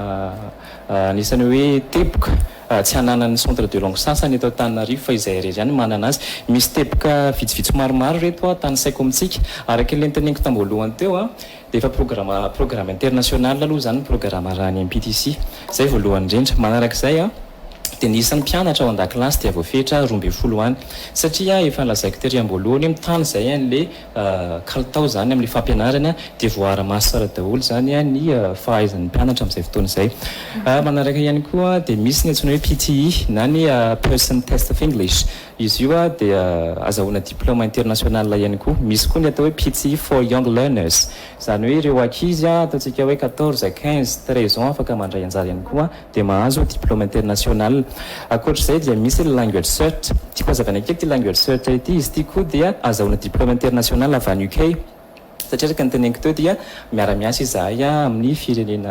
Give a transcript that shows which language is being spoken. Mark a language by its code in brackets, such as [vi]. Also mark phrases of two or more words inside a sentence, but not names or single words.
[mg] anisan'ny hoe teboka tsy hananany [fr] centre de langue [mg] sasany eto Antananarivo fa izay irery ihany manana azy misy teboka vitsivitsy maromaro reto tany saiko amintsika araka ilay teneniko tamboalohany teo dia efa [fr] programme international [mg] aloha zany programme arahany MPTC zay voalohany indrindra manarak'izay dia nisan'ny mpianatra ao an-dakilasy dia voafetra 12 any satria efa lazaiko tery am-boalohany mitany izay an'le kalitao zany amin'le fampianarana dia voara-maso tsara daholo zany ny fahaizan'ny mpianatra amin'izay fotoana izay manaraka ihany koa dia misy ny antsoina hoe PTE na ny [en] person test of English [mg] izy io dia azahoana [fr] diplôme international [mg] ihany koa misy koa ny atao hoe [en] PTE for young learners [mg] zany hoe ireo ankizy ataontsika hoe 14 15 13 ans afaka mandray anjara ihany koa dia mahazo [fr] diplôme international [mg] akoatr'izay dia misy language cert tiako azavana kely ty language cert ity izy ty koa dia azahoana [fr] diplôme international [mg] avy any UK satria araka ny teneniko teo dia miara-miasa izahay amin'ny firenena